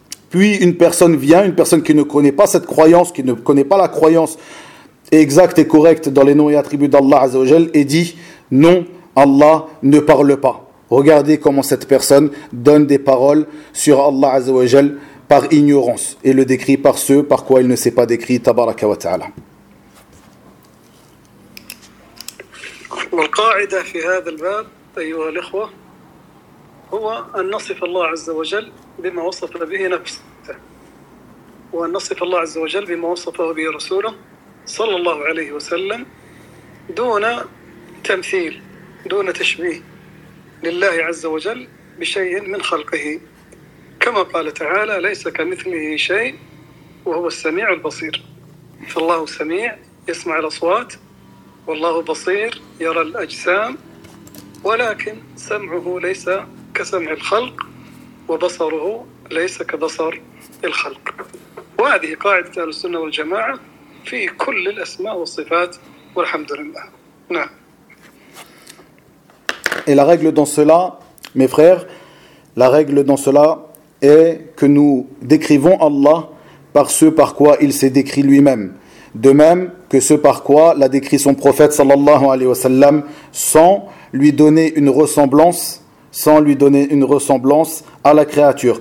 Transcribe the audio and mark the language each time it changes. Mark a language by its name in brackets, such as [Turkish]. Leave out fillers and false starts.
[French] Puis une personne vient, une personne qui ne connaît pas cette croyance, qui ne connaît pas la croyance exact et correct dans les noms et attributs d'Allah Azza wa Jal, et dit: non, Allah ne parle pas. Regardez comment cette personne donne des paroles sur Allah Azza wa Jal par ignorance et le décrit par ce par quoi il ne s'est pas décrit, tabaraka wa ta'ala. [Arabic] والقاعدة في هذا الباب أيها الأخوة هو أن نصف الله عز وجل بما وصف به نفسه وأن نصف الله عز وجل بما وصفه به رسوله صلى الله عليه وسلم دون تمثيل دون تشبيه لله عز وجل بشيء من خلقه كما قال تعالى ليس كمثله شيء وهو السميع البصير فالله سميع يسمع الأصوات والله بصير يرى الأجسام ولكن سمعه ليس كسمع الخلق وبصره ليس كبصر الخلق وهذه قاعدة أهل السنة والجماعة في كل الأسماء والصفات والحمد لله نعم. [French] Et la règle dans cela, mes frères, la règle dans cela est que nous décrivons Allah par ce par quoi il s'est décrit lui-même. De même que ce par quoi l'a décrit son prophète sallallahu alayhi wa sallam sans lui donner une ressemblance, sans lui donner une ressemblance à la créature.